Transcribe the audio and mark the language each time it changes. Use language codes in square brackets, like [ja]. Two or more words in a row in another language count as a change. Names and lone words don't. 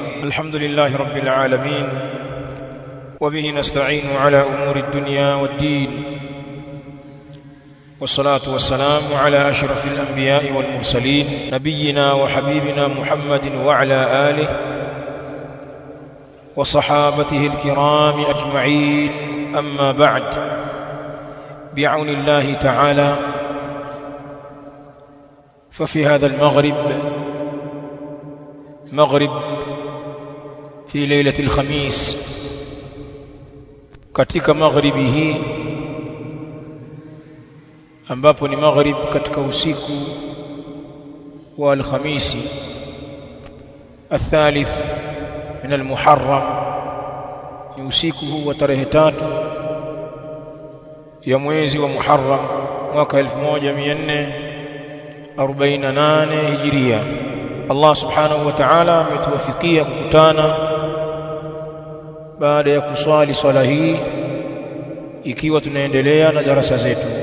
[ar] الحمد لله رب العالمين، وبه نستعين على أمور الدنيا والدين، والصلاة والسلام على أشرف الأنبياء والمرسلين، نبينا وحبيبنا محمد وعلى آله وصحابته الكرام أجمعين. أما بعد، بعون الله تعالى ففي هذا المغرب، مغرب في ليلة الخميس، [sw] katika magharibi hii ambapo ni maghrib katika usiku wa alhamisi [ar] الثالث من المحرم، [sw] ni usiku huu wa tarehe 3 ya mwezi wa Muharram mwaka 1448 Hijria. [ar] الله سبحانه وتعالى [sw] ametuwafikia kukutana baada ya kuswali swala hii, ikiwa tunaendelea na darasa zetu,